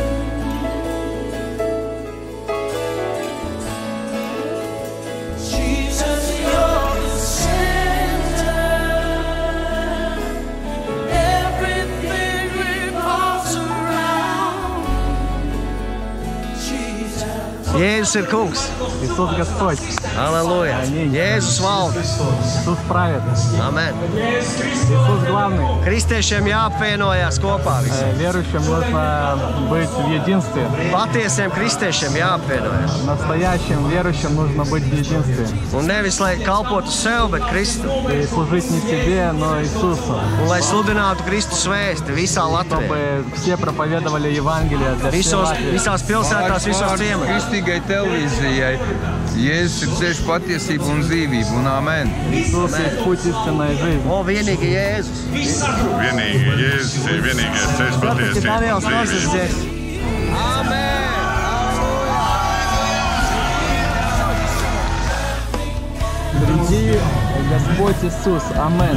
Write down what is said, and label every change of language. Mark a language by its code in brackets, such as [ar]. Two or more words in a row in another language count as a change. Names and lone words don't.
[en] Jesus, you're the center. Everything revolves around Jesus. [lv] Jēzus ir kungs. [ru] Иисус Господь. Аллилуйя. [lv] Jēzus valda. [ru] Иисус правит. Amen. Иисус главный. [lv] Kristiešiem jāapvienojas kopā visiem. [ru] Верующим нужно быть в единстве. [lv] Patiesiem kristiešiem jāapvienojas. [ru] Настоящим верующим нужно быть в единстве. [lv] Un nevis lai kalpotu sev, bet Kristu. [ru] И служить не себе, но Иисусу. [lv] Un lai sludinātu Kristus vēsti visā Latvijā. [ru] Чтобы все проповедовали Евангелие для всей Латвии. [lv] Visās pilsētās, visos ciematos. Kristīgai televīzijai Jēzus ir ceļš, patiesība un dzīvība, un amen. [ru] Иисус есть путь, истина и жизнь. [lv] O, vienīgi Jēzus. Vienīgi Jēzus ir vienīgais ceļš, patiesība un dzīvība. Amen. [ru] Приди, Господь Иисус. Амен.